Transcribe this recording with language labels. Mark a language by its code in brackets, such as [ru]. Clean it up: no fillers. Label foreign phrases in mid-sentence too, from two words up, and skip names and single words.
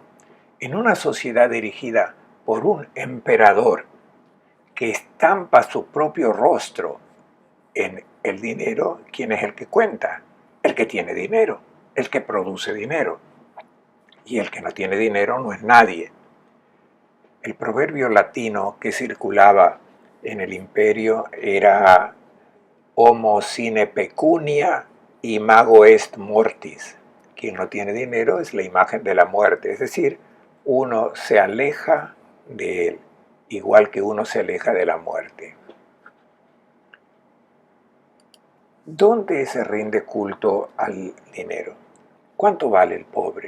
[es] En una sociedad dirigida por un emperador que estampa su propio rostro en el dinero, ¿quién es el que cuenta? El que tiene dinero, el que produce dinero. Y el que no tiene dinero no es nadie. El proverbio latino que circulaba en el imperio era [la] homo sine pecunia imago est mortis. [es] Quien no tiene dinero es la imagen de la muerte, es decir, uno se aleja de él, igual que uno se aleja de la muerte. ¿Dónde se rinde culto al dinero? ¿Cuánto vale el pobre?